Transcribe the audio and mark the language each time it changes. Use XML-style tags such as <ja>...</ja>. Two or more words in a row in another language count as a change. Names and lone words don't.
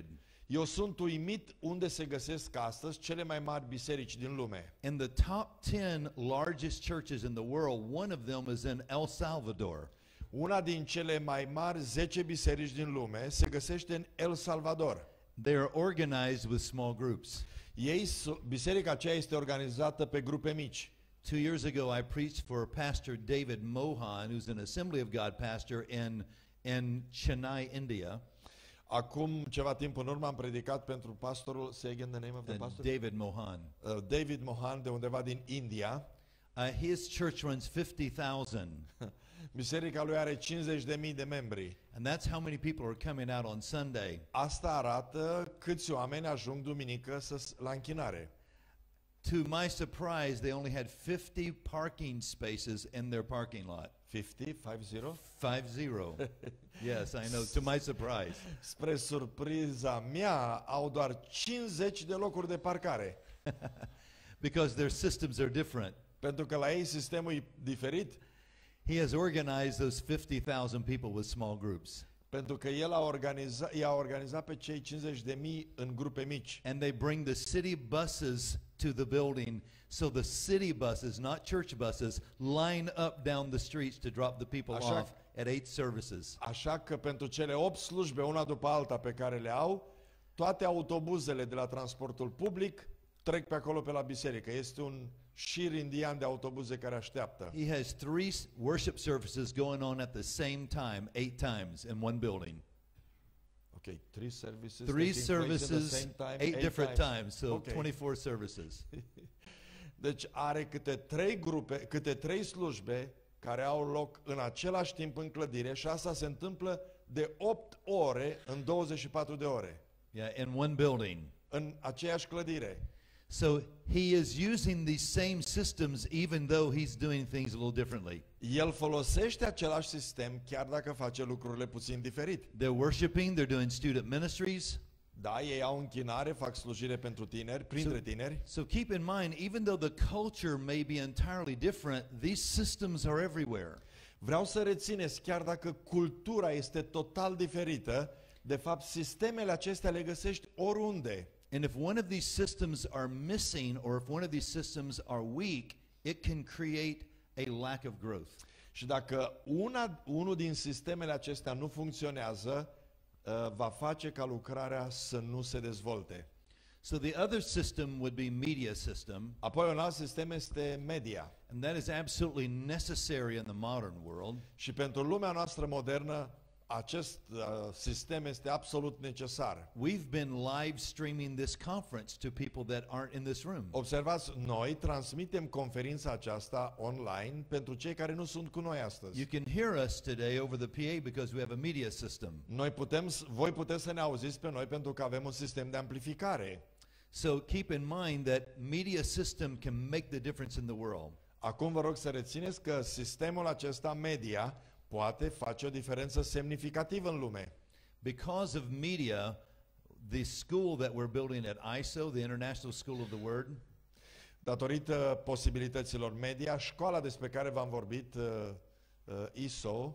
<ro>Eu sunt uimit unde se găsesc astăzi cele mai mari biserici din lume.</ro> <en>In the top 10 largest churches in the world, one of them is in El Salvador.</en> <ro>Una din cele mai mari 10 biserici din lume se găsește în El Salvador.</ro> <en>They are organized with small groups.</en> <ro>Biserica aceea este organizată pe grupe mici.</ro> <en>2 years ago, I preached for Pastor David Mohan, who's an Assembly of God pastor in Chennai, India.</en> <ro>Acum ceva timp în urmă am predicat pentru pastorul,</ro> <en>say again the name of the pastor? David Mohan.</en> <ro>David Mohan, de undeva din India.</ro> <en>His church runs 50,000.</en> <ro>Biserica lui are 50.000 de membri.</ro> <en>And that's how many people are coming out on Sunday.</en> <ro>Asta arată câți oameni ajung duminică la închinare.</ro> <en>To my surprise, they only had 50 parking spaces in their parking lot. 50? 50? 50. Yes, I know, to my surprise.</en> <ro>Spre surpriza mea, au doar 50 de locuri de parcare.</ro> <en>Because their systems are different.</en> <ro>Pentru că la ei sistemul e diferit.</ro> <en>He has organized those 50,000 people with small groups.</en> <ro>Pentru că el i-a organizat pe cei 50.000 în grupe mici.</ro> <en>And they bring the city buses to the building, so the city buses, not church buses, line up down the streets to drop the people off at 8 services.</en> <ro>Așa că pentru cele 8 slujbe, una după alta pe care le au, toate autobuzele de la transportul public trec pe acolo pe la biserică. Este un șir indian de autobuze care așteaptă.</ro> <en>He has 3 worship services going on at the same time, 8 times in one building. Okay, 3 services. 3 services, 8 different times, so okay. 24 services.</en> <ro>Deci are câte 3 slujbe care au loc în același timp în clădire și asta se întâmplă de 8 ore în 24 de ore.</ro> <en>Yeah, in one building.</en> <ro>În aceeași clădire.</ro> <en>So he is using these same systems even though he's doing things a little differently.</en> <ro>El folosește același sistem chiar dacă face lucrurile puțin diferit.</ro> <en>They're worshiping, they're doing student ministries.</en> <ro>Da, ei au închinare, fac slujire pentru tineri, printre tineri.</ro> <en>So keep in mind, even though the culture may be entirely different, these systems are everywhere.</en> <ro>Vreau să rețineți, chiar dacă cultura este total diferită, de fapt sistemele acestea le găsești oriunde.</ro> <en>And if one of these systems are missing or if one of these systems are weak, it can create a lack of growth.</en> <ro>Și dacă unul din sistemele acestea nu funcționează, va face ca lucrarea să nu se dezvolte.</ro> <en>So the other system would be media system.</en> <ro>Apoi un alt sistem este media.</ro> <en>And that is absolutely necessary in the modern world.</en> <ro>Și pentru lumea noastră modernă, acest sistem este absolut necesar.</ro> <en>We've been live streaming this conference to people that aren't in this room.</en> <ro>Observați, noi transmitem conferința aceasta online pentru cei care nu sunt cu noi astăzi.</ro> <en>You can hear us today over the PA because we have a media system.</en> <ro>Voi puteți să ne auziți pe noi pentru că avem un sistem de amplificare.</ro> <en>So keep in mind that media system can make the difference in the world.</en> <ro>Acum vă rog să rețineți că sistemul acesta media poate face o diferență semnificativă în lume.</ro> <en>Because of media, the school that we're building at ISO, the International School of the Word,</en> <ro>datorită posibilităților media, școala despre care v-am vorbit, ISO,</ro>